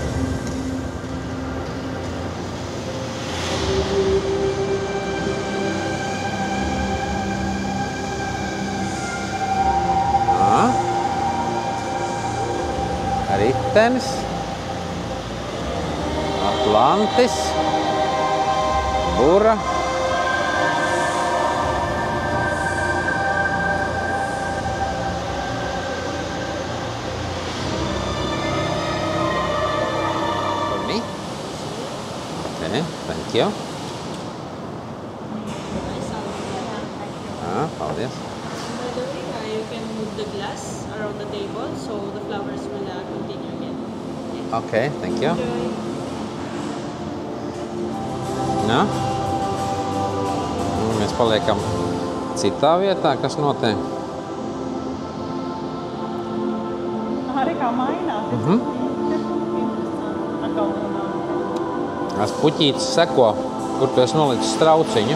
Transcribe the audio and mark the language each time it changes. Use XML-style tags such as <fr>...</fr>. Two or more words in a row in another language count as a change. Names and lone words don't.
<lv>Ritenis. Atlantis. Bura.</lv> <en>Thank you.</en> <lv>Paldies.</lv> <en>By the way, you can move the glass around the table so the flowers will continue again. Yes. Okay, thank you. Enjoy.</en> <lv>Ja. Mēs paliekam citā vietā, kas notiek. Arī kā mainās. Tās puķītes seko, kur tu esi nolicis strauciņu.</lv>